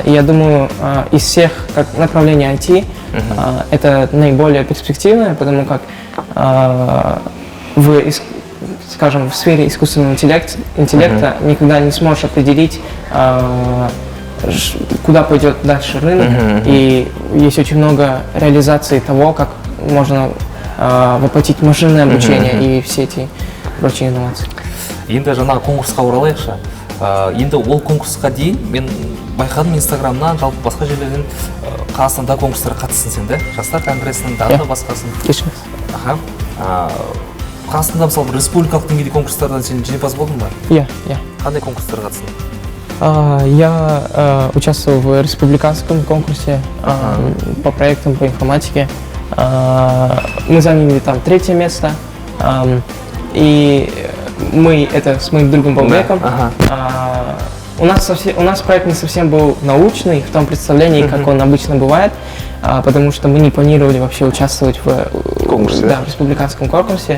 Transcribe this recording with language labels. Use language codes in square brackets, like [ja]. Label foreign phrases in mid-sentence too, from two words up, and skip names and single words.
[ru] И я думаю, из всех направлений IT это наиболее перспективное, потому как в сфере искусственного интеллекта никогда не сможешь определить, куда пойдет дальше рынок. И есть очень много реализаций того, как можно воплотить машинное обучение и все эти прочие инновации. [kk] Енді жаңағы конкурсқа оралайықшы. Енді ол конкурсқа дейін мен байқадым Инстаграмнан, жалпы басқа жерлерден Қазақстанда конкурстарға қатысын сен, да? Жастар конгрессінің тағы да басқасын. Қазақстанда мысалы республикалық деңгейде конкурстардан сен жеңімпаз болдың ба? Иә. Қандай конкурстарға қатыстың? [ru] Я участвовал в республиканском конкурсе по проектам по информатике. Мы заняли там 3-е место. И это с моим другом Баубеком. У нас проект не совсем был научный в том представлении, как он обычно бывает, потому что мы не планировали вообще участвовать в конкурсе, в республиканском конкурсе.